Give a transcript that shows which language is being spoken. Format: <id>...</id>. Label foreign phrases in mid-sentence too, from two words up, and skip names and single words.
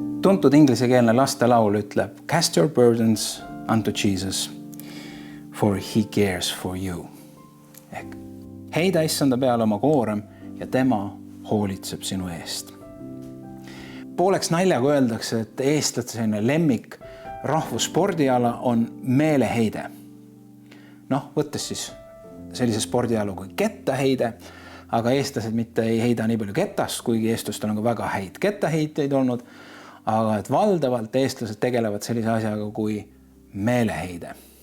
<et>tuntud inglisekeelne lastelaul ütleb</et> <en>Cast your burdens unto Jesus, for he cares for you.</en> <et>Ehk heida issanda peale oma koorem ja tema hoolitseb sinu eest. Pooleks naljaga öeldakse, et eestlaste selline lemmik rahvusspordiala on meeleheide. Võttes siis sellise spordiala kui kettaheide, aga eestlased mitte ei heida nii palju kettast, kuigi eestlastel on ka väga häid kettaheiteid olnud, aga et valdavalt eestlased tegelevad sellise asjaga kui meeleheide.</et>